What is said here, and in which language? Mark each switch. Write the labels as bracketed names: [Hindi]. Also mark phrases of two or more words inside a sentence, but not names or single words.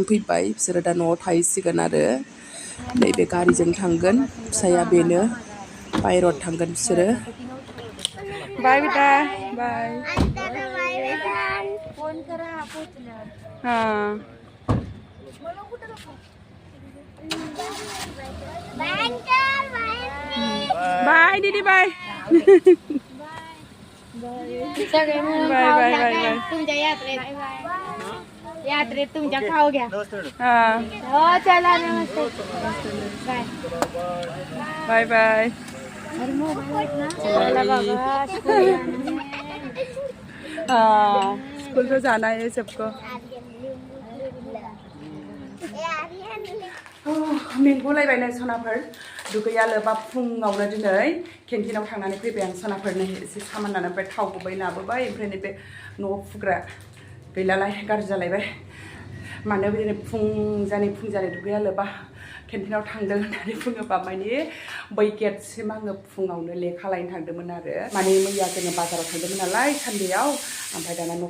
[Bodo] फैबाय बिसोरो दा न'आव थाहैसिगोन आरो नैबे गारिजों थांगोन फिसाया बेनो बायरड थांगोन बिसोरो बाय बेटा [English] bye bye [Bodo] दीदी [English] bye bye bye bye bye [Marathi] तुमच्या यात्रेत तुमच्या खाऊ घ्या हो चला नमस्ते बाय [English] bye bye [Marathi] चला बाबा [Hindi] स्कूल तो जाना है सबको [Bodo] मेंगुलायबायनो सनाफोर दुगैया लोबा फुङावनो दिनै केन्टिनाव थांनानै फैबाय आं सनाफोरनो एसे सामान लानानै ओमफ्राय थाव गुबै लाबोबाय ओमफ्राय नैबे न'आव फुग्रा गैलालाय गाज्रि जालायबाय मानो दिनै फुंजानि दुगैया लोबा केन्टिनाव थांदों होननानै बुङोबा माने बै गेटसिम आङो फुङावनो लेखा लायनो थांदोंमोन आरो माने मैया जोङो बाजाराव थांदोंमोन नालाय सानदेआव ओमफ्राय दाना न'